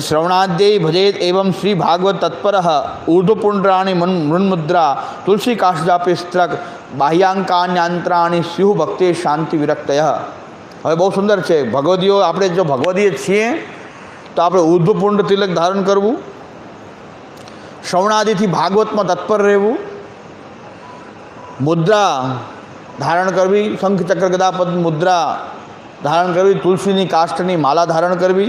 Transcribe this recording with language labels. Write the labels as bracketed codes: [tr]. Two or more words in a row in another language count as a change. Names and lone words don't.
[sa] श्रवणाद्यै भजेत एवं श्री भागवत तत्पर ऊर्ध्वपुंड्राणि मृन्मुद्रा तुलसी काष्ठापि स्त्रक बाह्यांकान्यांतराणि स्युः भक्ति शांति विरक्तय। [gu] હવે બહુ સુંદર છે ભગવદીઓ. આપણે જો ભગવદીય છીએ તો આપણે ઊર્ધ્વપુંડ તિલક ધારણ કરવું, શ્રવણાદિથી ભાગવતમાં તત્પર રહેવું, મુદ્રા ધારણ કરવી, શંખ ચક્ર ગદા પદ્મ મુદ્રા ધારણ કરવી, તુલસીની કાષ્ઠની માલા ધારણ કરવી.